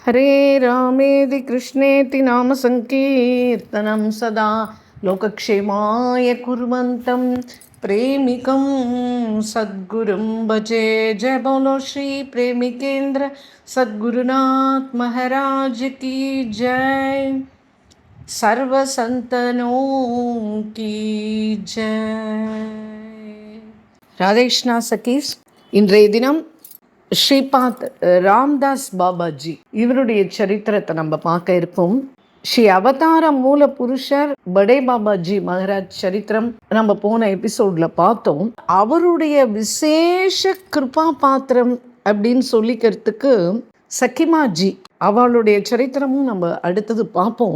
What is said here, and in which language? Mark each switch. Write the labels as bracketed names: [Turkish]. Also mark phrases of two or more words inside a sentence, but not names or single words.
[Sanskrit] हरे रामेति कृष्णेति नाम संकीर्तनं सदा लोकक्षेमाय कुर्वन्तं प्रेमिकं सद्गुरुं भजे। [Hindi] जय बोलो श्री प्रेमिकेंद्र सद्गुरुनाथ महाराज की जय। सर्व संतनों की जय। राधे कृष्णा सखीஸ், [Tamil] இன்றைய தினம் ஸ்ரீபாத் ராம்தாஸ் பாபாஜி இவருடைய சரித்திரத்தை நம்ம பார்க்க இருப்போம். ஸ்ரீ அவதார மூல புருஷர் படே பாபாஜி மகாராஜ் சரித்திரம் நம்ம போன எபிசோட்ல பார்த்தோம். அவருடைய விசேஷ கிருபா பாத்திரம் அப்படின்னு சொல்லிக்கிறதுக்கு சக்கிமாஜி, அவளுடைய சரித்திரமும் நம்ம அடுத்தது பார்ப்போம்.